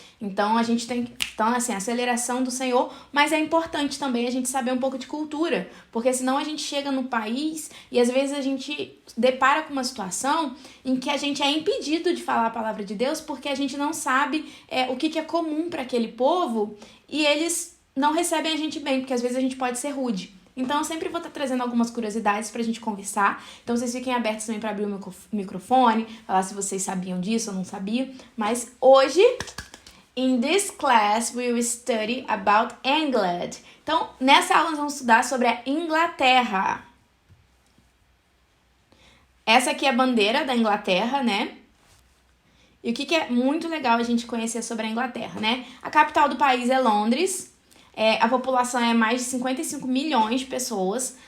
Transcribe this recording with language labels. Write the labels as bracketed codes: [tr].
[pt] Então a gente tem, assim, a aceleração do Senhor, mas é importante também a gente saber um pouco de cultura, porque senão a gente chega no país e às vezes a gente depara com uma situação em que a gente é impedido de falar a palavra de Deus porque a gente não sabe o que é comum para aquele povo e eles não recebem a gente bem, porque às vezes a gente pode ser rude. Então eu sempre vou estar trazendo algumas curiosidades pra gente conversar. Então vocês fiquem abertos também pra abrir o microfone, falar se vocês sabiam disso ou não sabiam. Mas hoje, [en] in this class, we will study about England. [pt] Então, nessa aula nós vamos estudar sobre a Inglaterra. Essa aqui é a bandeira da Inglaterra, né? E o que é muito legal a gente conhecer sobre a Inglaterra, né? A capital do país é Londres. A população é mais de 55 milhões de pessoas.